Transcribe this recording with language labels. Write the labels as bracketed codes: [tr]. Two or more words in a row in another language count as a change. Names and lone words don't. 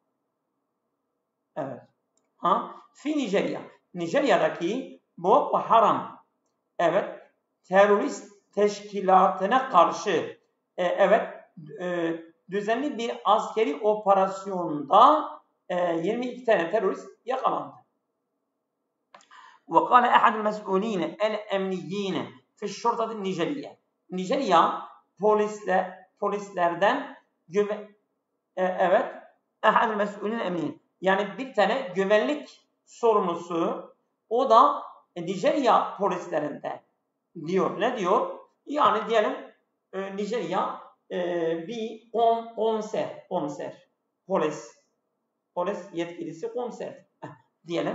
[tr] Evet. Fi Nijerya. Nijerya'daki Boko Haram, evet, terörist teşkilatına karşı evet, düzenli bir askeri operasyonda 22 tane terörist yakalandı. [ar] وقال أحد المسؤولين الأمنيين في الشرطة النيجرية. [tr] Nijerya polislerden evet, [ar] أحد المسؤولين الأمنيين, [tr] yani bir tane güvenlik sorumlusu, o da Nijerya polislerinde diyor. Ne diyor? Yani diyelim Nijerya bir komiser, polis yetkilisi komiser diyelim.